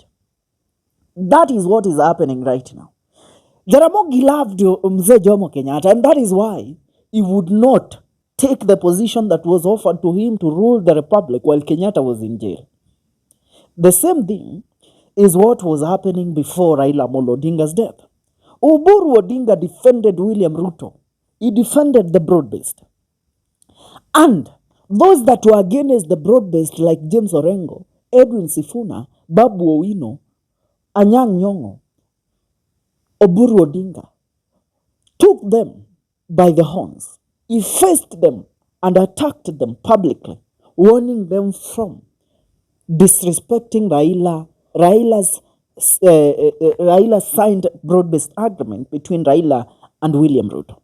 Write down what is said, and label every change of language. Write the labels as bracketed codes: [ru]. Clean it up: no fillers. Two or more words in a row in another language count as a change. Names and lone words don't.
[en] That is what is happening right now. Jaramogi loved Mzee Jomo Kenyatta, and that is why he would not take the position that was offered to him to rule the republic while Kenyatta was in jail. The same thing is what was happening before Raila Amolo Odinga's death. Oburu Odinga defended William Ruto. He defended the broad-based. And those that were against the broad-based, like James Orengo, Edwin Sifuna, Babu Owino, Anyang' Nyong'o, Oburu Odinga, took them by the horns. He faced them and attacked them publicly, warning them from disrespecting Raila's Raila signed broad-based agreement between Raila and William Ruto.